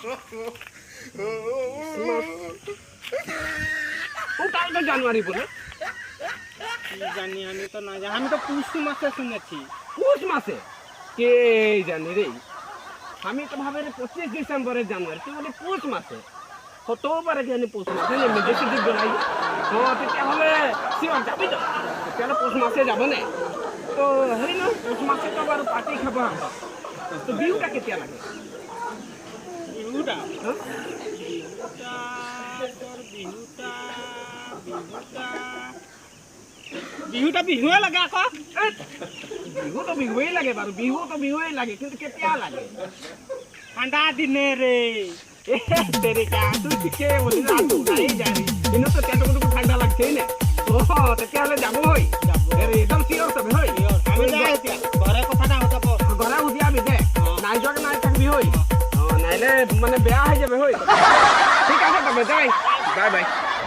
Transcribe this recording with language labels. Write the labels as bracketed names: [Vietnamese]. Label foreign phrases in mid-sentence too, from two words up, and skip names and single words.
[Bangla] ওটাই তো জানুয়ারি বলে। কি জানি, আমি তো না জানি, আমি তো পুষ মাসে শুনেছি। পৌষ মাসে কে জানি রে, আমি তো ভাবে 25 ডিসেম্বরের জানুয়ারি, তুই বলি পৌষ মাসে। হতে পারে জানি পৌষ মাসে নেমে বেশি দিন বেলাই। হ্যাঁ [Assamese] তেতিয়াহ'লে শিওর যাবি তো? তেতিয়াহ'লে পৌষ মাসে যাব নে? তো হেৰি ন পৌষ মাসে তো বাৰু পাৰ্টি খাব। তো বিহুটা কেতিয়া লাগে? বিহুটা হ্যাঁ? বিহুটা বিহুৱে লাগে আকৌ। বিহু তো বিহুৱেই লাগে বাৰু, বিহু তো বিহুৱেই লাগে, কিন্তু কেতিয়া লাগে? ঠাণ্ডা দিনে রে। [Bangla] তেৰিকা তুই ঠিকে বলি না, নাই জানি কিন্তু তো তেটুকু ঠাণ্ডা লাগছেই নে? [Assamese] তেতিয়াহ'লে যাব হৈ হেৰি একদম চিয়ৰ চবে হৈ। আমি যাই এতিয়া ঘৰে কথাটা হ'ব। ঘৰে উদিয়াবি দে, নাই যোৱাকে নাই থাকিবি হৈ। নাইলে মানে বেয়া হৈ যাবে হৈ। [Bangla] ঠিক আছে তবে যাই, [English] bye bye.